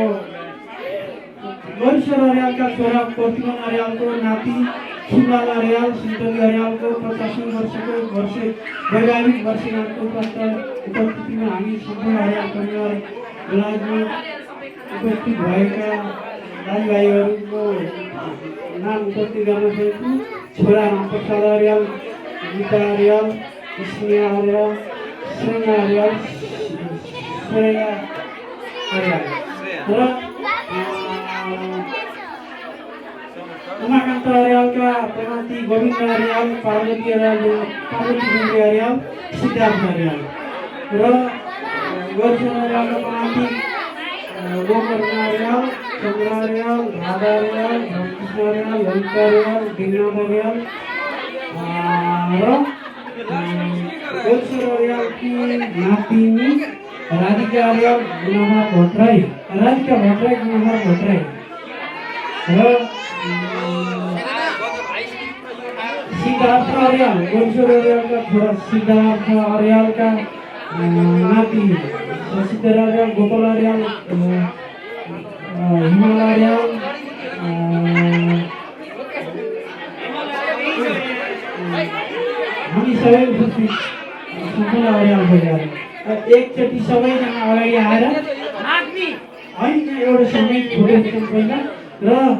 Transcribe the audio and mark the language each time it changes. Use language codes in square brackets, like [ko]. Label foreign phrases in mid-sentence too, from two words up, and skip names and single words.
[ne] वरिष्ठ अर्यालका छोरा प्रतिमान अर्यालको नाति सुन्दर अर्याल सिन्धुली अर्यालको 50 वर्षको वैवाहिक वर्षगाँठको उपस्थितिमा हामी सम्पूर्ण अर्याल परिवार बेलायतमा उपस्थित भएका दाजुभाइहरूको नाम उपस्थित गर्न चाहन्छु। छोरा रामप्रसाद अर्याल, गीता अर्याल, स्नेहा अर्याल, श्रेया अर्याल, श्रेया अर्याल र उमाकान्त अर्यालका प्रमाती गोविन्द अर्याल, पार्वती अर्याल, पार्वती गुन्डे अर्याल, सिद्धार्थ अर्याल र गोर्खाल्यान्डको आन्टी गोकर अर्याल, चन्द्र अर्याल, राधा अर्याल, रामकृष्ण अर्याल, ललिता अर्याल, दिगनाथ अर्याल र गोल्सर अर्यालकी नातिनी राधिका अर्याल, गुनाहा भट्टराई, राधिका भट्टराई, गुनाहा भट्टराई र सिद्धार्थ अर्याल, गोल्सर अर्यालका छोरा सिद्धार्थ अर्यालका नाति शशिधर अर्याल, गोपाल अर्याल, हिमाल अर्याल, हामी सबै उपस्थित सम्पूर्ण अर्याल परिवार एकचोटि सबैजना अगाडि आएर होइन एउटा समय फोटो खिचौँ पहिला र